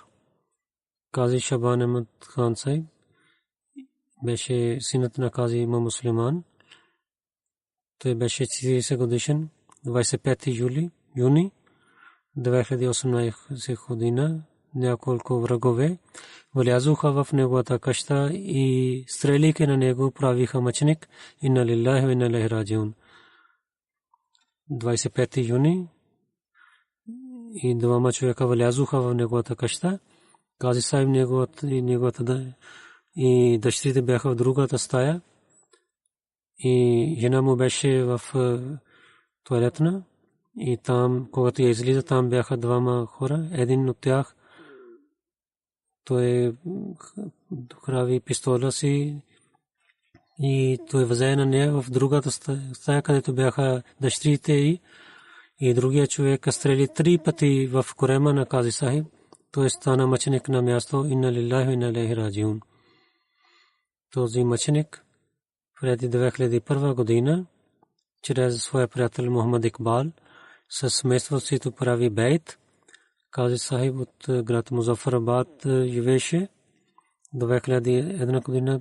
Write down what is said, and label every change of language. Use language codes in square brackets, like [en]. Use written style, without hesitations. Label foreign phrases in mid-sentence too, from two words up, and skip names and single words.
[bg] Кази Шабан Ахмед Хан Сайб беше синът на Кази Имам Муслиман. Той беше 40 годишен. 25 юни 2018 година няколко врагове влязоха в неговата къща и стрелейки на него правиха мъченик. [ar] إنا لله وإنا إليه راجعون. [bg] 25 юни и двама човека влязоха в неговата къща. Кази Сайб неговата и дъщерите бяха в другата стая и жена му беше в тоалетна. И там, когато я излиза, там бяха двама хора. Един от тях той храви пистола си и той взе на нея в другата стая, където бяха дъщерите и другия човек стрели 3 пъти в корема на Кази Сахиб. Той стана мъченик на място. [ar] إنا لله وإنا إليه راجعون. [bg] Този мъченик преди 2001 година чрез своя приятел Мохамед Икбал със семейството си прави бейт. Кази Сахиб от град Музафарабад живееше до 2001 година.